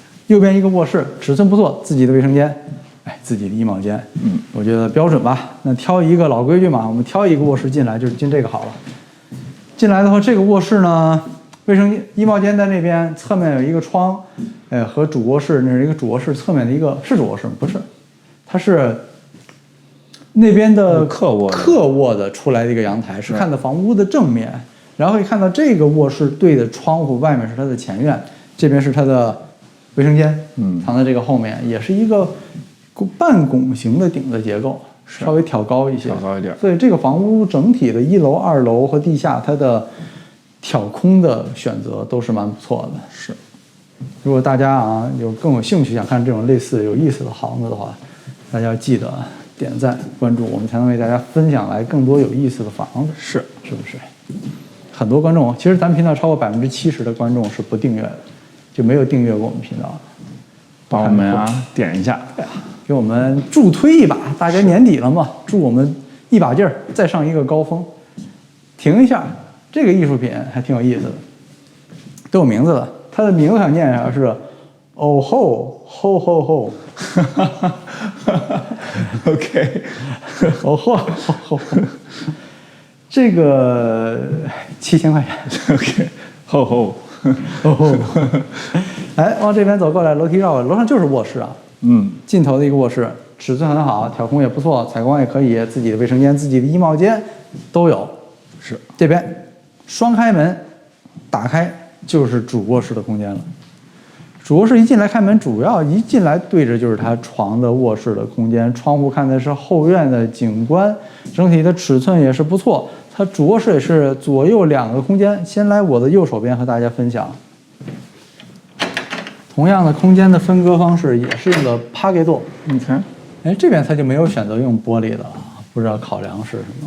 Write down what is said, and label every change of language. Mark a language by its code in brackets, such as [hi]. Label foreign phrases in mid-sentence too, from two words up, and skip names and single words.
[zh] 右邊一個臥室，尺寸不錯，自己的衛生間。自己的衣帽間，我覺得標準吧。那挑一个老規矩嘛，我們挑一個臥室進來，就是進這個好了。進來的話，這個臥室呢，衛生衣帽間在那邊，側面有一個窗，和主臥室那是一個主臥室側面的一個是主臥室嗎？不是，它是那邊的客臥的出來的一個陽台，是看到房屋的正面，然後可以看到這個臥室對的窗戶外面是它的前院，這邊是它的衛生間，藏在這個後面，也是一個半拱形的頂的結構，稍微挑高一些，所以這個房屋整體的1樓、2樓和地下，它的挑空的選擇都是蠻不錯的。是，如果大家啊更有興趣想看這種類似有意思的房子的話，大家要記得點讚關注，我們才能為大家分享來更多有意思的房子。是不是？很多觀眾，其實咱們頻道超過70%的觀眾是不訂閱的，就沒有訂閱過我們頻道的，幫我們點一下。給我們助推一把，大家年底了嘛，助我們一把勁兒，再上一個高峰。停一下，這個藝術品還挺有意思的，都有名字的。它的名字想念一下是 “Oh ho ho ho ho”。OK， Oh ho ho ho。這個7000 塊錢。OK，ho ho ho ho。哎，往這邊走過來，樓梯繞過來，樓上就是臥室啊。盡頭的一個臥室，尺寸很好，挑空也不錯，採光也可以，自己的衛生間、自己的衣帽間都有。是這邊雙開門，打開就是主臥室的空間了。主臥室一進來開門，主要一進來對着就是他床的臥室的空間，窗戶看的是後院的景觀，整體的尺寸也是不錯。它主臥室也是左右2個空間。先來我的右手邊和大家分享。同樣的空間的分割方式也是用的帕給多，你看，哎，這邊它就沒有選擇用玻璃的，不知道考量是什麼，